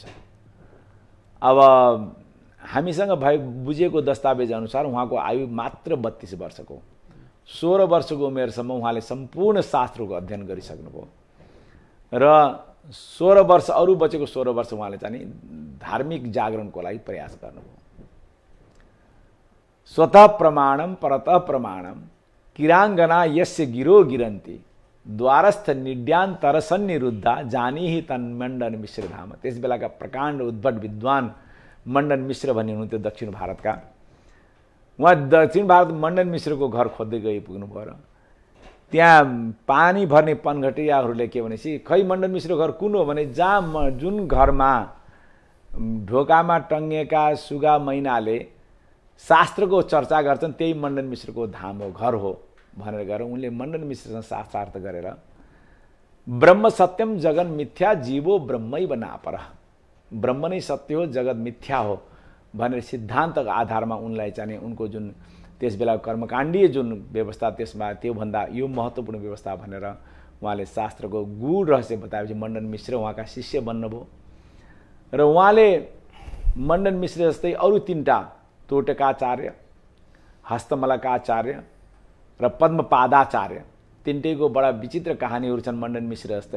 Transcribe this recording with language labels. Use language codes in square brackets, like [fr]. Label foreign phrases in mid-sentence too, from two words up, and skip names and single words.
[ne] अब हामीसँग बुझेको दस्तावेज अनुसार उहाँको आयु मात्र 32 वर्षको, 16 वर्षको उमेरसम्म उहाँले सम्पूर्ण शास्त्रको अध्ययन गरिसक्नुभयो र 16 वर्ष अरू बचेको 16 वर्ष उहाँले चाहिँ धार्मिक जागरणको लागि प्रयास गर्नुभयो। [sa] स्वतः प्रमाणम परतः प्रमाणम किराङ्गना यस्य गिरो गिरन्ती द्वारस्थ निड्यान्तरसन्निरुद्धा जानीहि तन्मण्डन मिश्र धाम। [ne] त्यस बेलाका प्रकाण्ड उद्भट विद्वान मण्डन मिश्र भन्ने हुनुहुन्थ्यो दक्षिण भारतका। उहाँ दक्षिण भारत मण्डन मिश्रको घर खोज्दै गइपुग्नुभयो र त्यहाँ पानी भर्ने पनघटियाहरूले के भनेपछि खै मण्डन मिश्रको घर कुन हो भने जहाँ जुन घरमा ढोकामा टङ्गिएका सुगा मैनाले शास्त्रको चर्चा गर्छन् त्यही मण्डन मिश्रको धाम हो, घर हो भनेर गएर उनले मण्डन मिश्रसँग शास्त्रार्थ गरेर [sa] ब्रह्म सत्यम जगन मिथ्या जीवो ब्रह्मैव नापरः, [ne] ब्रह्म नै सत्य हो जगत मिथ्या हो भनेर सिद्धान्तको आधारमा उनलाई चाहिँ उनको जुन त्यस बेला कर्मकाण्डीय जुन व्यवस्था त्यसमा त्योभन्दा यो महत्त्वपूर्ण व्यवस्था भनेर उहाँले शास्त्रको गूढ रहस्य बताएपछि मण्डन मिश्र उहाँका शिष्य बन्नुभयो। र उहाँले मण्डन मिश्र जस्तै अरू 3टा तोटकाचार्य, हस्तमलकाचार्य र पद्मपादाचार्य, 3टैको बडा विचित्र कहानीहरू छन् मण्डन मिश्र जस्तै।